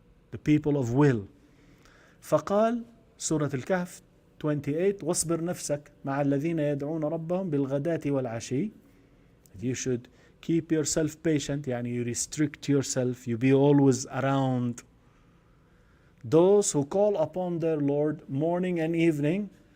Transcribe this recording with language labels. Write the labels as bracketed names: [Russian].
[English] The people of will. [Arabic] فقال سورة الكهف 28 واصبر نفسك مع الذين يدعون ربهم بالغداة والعشي. [English] You should keep yourself patient, you restrict yourself, you be always around those who call upon their Lord morning and evening.